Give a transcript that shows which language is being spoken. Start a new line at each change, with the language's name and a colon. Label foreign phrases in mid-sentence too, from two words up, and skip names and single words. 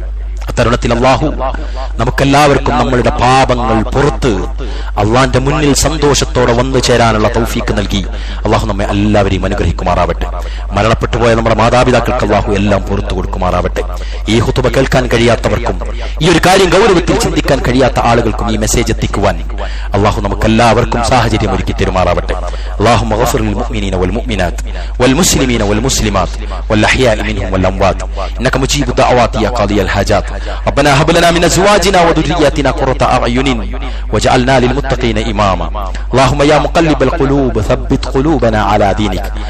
Malayalam: തരുണത്തിൽ അള്ളാഹു നമുക്കെല്ലാവർക്കും നമ്മളുടെ പാപങ്ങൾ പുറത്ത് അള്ളാന്റെ മുന്നിൽ സന്തോഷത്തോടെ വന്നു ചേരാനുള്ള തൗഫീക്ക് നൽകി അള്ളാഹു നമ്മെ എല്ലാവരെയും അനുഗ്രഹിക്കുമാറാവട്ടെ. മരണപ്പെട്ടുപോയ നമ്മുടെ മാതാപിതാക്കൾക്ക് അള്ളാഹു എല്ലാം പുറത്തു കൊടുക്കുമാറാവട്ടെ. ഈ ഖുതുബ കേൾക്കാൻ കഴിയാത്തവർക്കും ഈ ഒരു കാര്യം ഗൗരവത്തിൽ ചിന്തിക്കാൻ കഴിയാത്ത ആളുകൾക്കും ഈ മെസ്സേജ് എത്തിക്കുവാൻ അള്ളാഹു നമുക്കെല്ലാവർക്കും സാഹചര്യം ഒരുക്കി തരുമാറാവട്ടെ.
Arabic: اللهم اغفر للمؤمنين والمؤمنات والمسلمين والمسلمات والأحياء منهم والأموات إنك مجيب الدعوات يا قاضي الحاجات. ربنا هب لنا من أزواجنا وذرياتنا قرة أعين واجعلنا للمتقين إماما. اللهم يا مقلب القلوب ثبت قلوبنا على دينك.